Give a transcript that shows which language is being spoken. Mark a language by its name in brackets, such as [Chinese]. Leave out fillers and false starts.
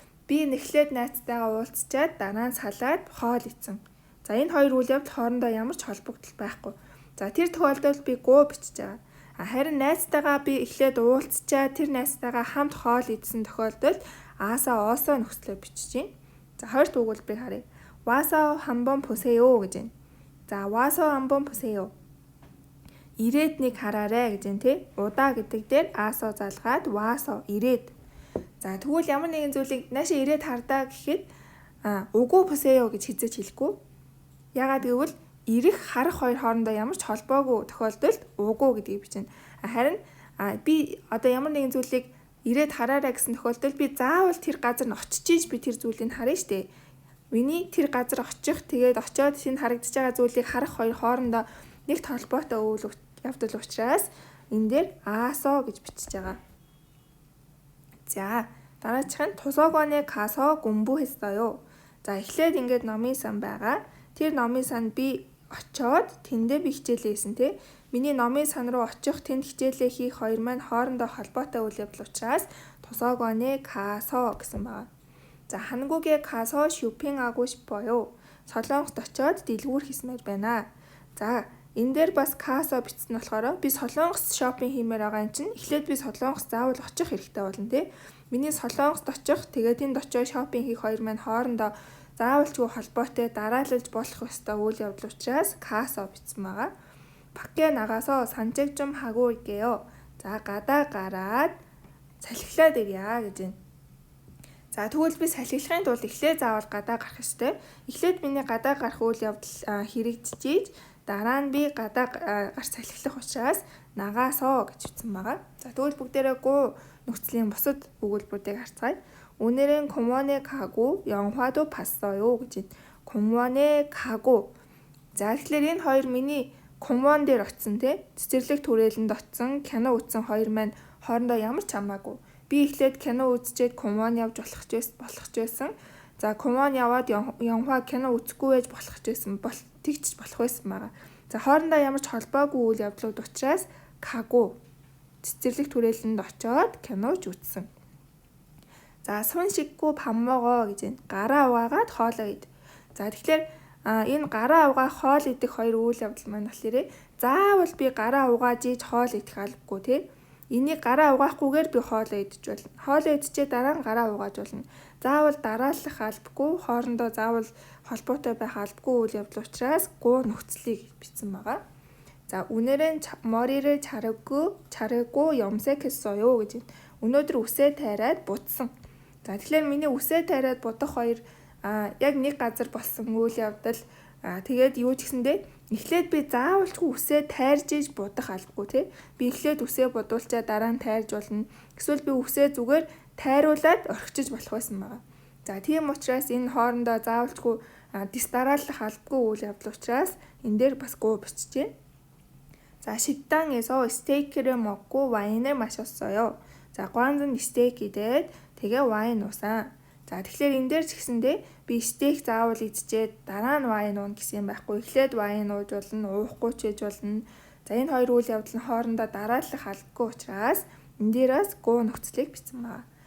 [Mongolian] Би нэхлээд найзтайгаа уулзчаад дараа нь салаад хоол идсэн. За энэ хоёр үйл явдал хоорондоо ямар ч холбогдол байхгүй. За тэр тохиолдолд би гуу бичиж байгаа. Харин найзтайгаа би эхлээд уулзчаад тэр найзтайгаа хамт хоол идсэн тохиолдолд аасо, оосо нөхцөлөөр бичиж байна. За хоёр дахь өгүүлбэрийг харъя. [Korean] 와서 한번 보세요 [Mongolian] гэж байна. [Korean] За 와서 한번 보세요. [Mongolian] ирээд нэг хараарэ гэж байна тий. Удаа гэдэг дээр аасо залгаад [Korean] 와서 [Mongolian] ирээд. За тэгвэл ямар нэгэн зүйлийг наашаа ирээд хардаа гэхэд угу [Korean] 보세요 [Mongolian] гэж хэзээ хэлэхгүй. Ягаад гэвэл ирэх харах хоёр хоорондоо ямар ч холбоогүй тохиолдолд угу гэдгийг бичнэ. Харин би одоо ямар нэгэн зүйлийг ирээд хараарай гэсэн тохиолдолд би заавал тэр газар нь очиж би тэр зүйлийг харна штэ. Миний тэр газар очих тэгээд очиод шинэ харагдаж байгаа зүйлийг харах хоёр хоорондоо нэгт холбоотой үйл явдал учраас энэ дээр аасо гэж бичиж байгаа. За дараачих нь тусогоне [Korean] 가서 공부했어요. [Mongolian] За эхлээд ингээд номын сан байгаа. Тэр номын санд би очиод тэндээ би хичээлээ хийсэн тий. Миний номын сан руу очих, тэнд хичээлээ хийх хоёр маань хоорондоо холбоотой үйл явдал учраас тусогоне [Korean] 가서 [Mongolian] гэсэн байгаа. [Korean] За 한국에 가서 쇼핑하고 싶어요. [Mongolian] Солонгост очиод дэлгүүр хийсмээр байна. За энэ дээр бас [Korean] 가서 [Mongolian] бичсэн болохоор би Солонгост шопинг хиймээр байгаа юм чинь эхлээд би Солонгост заавал очих хэрэгтэй болно тий. Миний Солонгост очих, тэгээд тэнд очиод шопинг хийх хоёр маань хоорондоо заавалчгүй холбоотой дараалалж болох ёстой үйл явдал учраас [Korean] 가서 [Mongolian] бичсэн байгаа. [Korean] 밖에 나가서 산책 좀 하고 올게요. [Mongolian] За гадаа гараад салхилаад ирье гэж байна. За тэгвэл би салхилахын тулд эхлээд заавал гадаа гарах ёстой. Эхлээд миний гадаа гарах үйл явдал хэрэгжиж, дараа нь би гадаа гарч салхилах учраас нагаасоо гэж бичсэн байгаа. За тэгвэл бүгдээрээ гуу нөхцөлийн бусад өгүүлбэрүүдийг харцгаая. [Korean] 오늘은 공원에 가고 영화도 봤어요 [Mongolian] гэж байна. [Korean] 공원에 가고. [Mongolian] За тэгэхээр энэ хоёр миний 공원 дээр очсон тий. Цэцэрлэг түрээлэнд очсон, кино үзсэн хоёр маань хоорондоо ямар ч хамаагүй. Би эхлээд кино үзчихэд 공원 явж болох ч байсан. За 공원 яваад [Korean] 영화 [Mongolian] кино үзэхгүй байж болох ч байсан. Тэгч болох байсан байгаа. За хоорондоо ямар ч холбоогүй үйл явдлууд учраас [Korean] 가고. [Mongolian] Цэцэрлэг түрээлэнд очиод киноч үзсэн. За сон [Korean] 씻고 밥 먹어 [Mongolian] гэж байна. Гараа угаагаад хоолоо ид. За тэгэхээр энэ гараа угаа хоол идэх хоёр үйл явдал маань болохоор заавал би гараа угааж ийж хоол идэх албагүй тий. Энийг гараа угаахгүйгээр би хоолоо идэж болно. Хоолоо идчихээ дараа нь гараа угааж болно. Заавал дараалах албагүй, хоорондоо заавал холбоотой байх албагүй үйл явдал учраас гуу нөхцөлийг бичсэн байгаа. [Korean] За 오늘은 머리를 자르고 염색했어요 [Mongolian] гэж байна. Өнөөдөр үсээ тайраад будсан. За тэгэхээр миний үсээ тайраад будах хоёр яг нэг газар болсон үйл явдал Тэгээд юу ч гэсэндээ эхлээд би заавалчгүй үсээ тайрж иж будах албагүй тий. Би эхлээд үсээ будуулчаа дараа нь тайрж болно. Эсвэл би үсээ зүгээр тайруулаад орхичиж болох байсан байгаа. За тийм учраас энэ хоорондоо заавалчгүй дисдарааллах албагүй үйл явдал учраас энэ дээр бас гоо бичиж байна. [Korean] За 식당에서 스테이크를 먹고 와인을 마셨어요. [Mongolian] За гуанзан стейк идээд тэгээ вайн уусан. За тэгэхээр энэ дээр ч гэсэндээ би стейк заавал идчихээд дараа нь вайн уuna гэсэн юм байхгүй. Эхлээд вайн ууж болно, уухгүй ч гэж болно. За энэ хоёр үйл явдал нь хоорондоо дарааллах албагүй учраас энэ дээрээс гоо нөхцөлийг бичсэн байна.